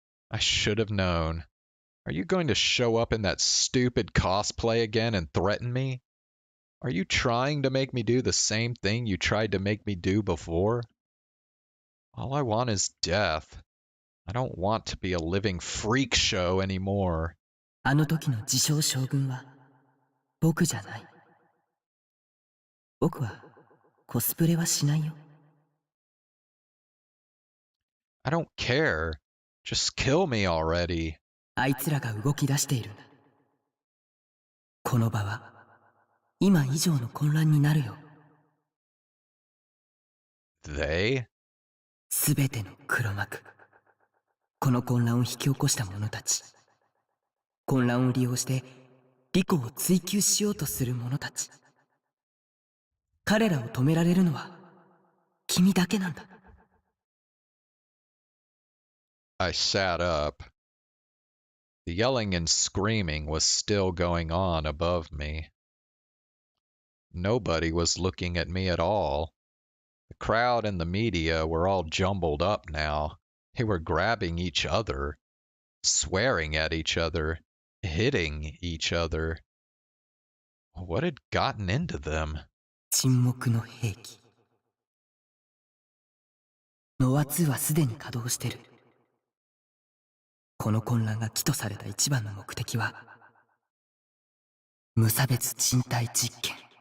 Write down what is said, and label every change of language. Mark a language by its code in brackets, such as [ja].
[en] I should have known. Are you going to show up in that stupid cosplay again and threaten me? Are you trying to make me do the same thing you tried to make me do before? All I want is death. I don't want to be a living freak show anymore. [ja] あの時の自称将軍は僕じゃない。僕はコスプレはしないよ。 [en] I don't care. Just kill me already. [ja] あいつらが動き出しているんだ。この場は今以上の混乱になるよ。 [en] They? [ja] すべての黒幕。この混乱を引き起こした者たち。混乱を利用して利己を追求しようとする者たち。彼らを止められるのは君だけなんだ。 [en] I sat up. The yelling and screaming was still going on above me. Nobody was looking at me at all. The crowd and the media were all jumbled up now. They were grabbing each other, swearing at each other, hitting each other. What had gotten into them? [ja] 沈黙の兵器。ノア2はすでに稼働してる。この混乱が起とされた一番の目的は無差別人体実験。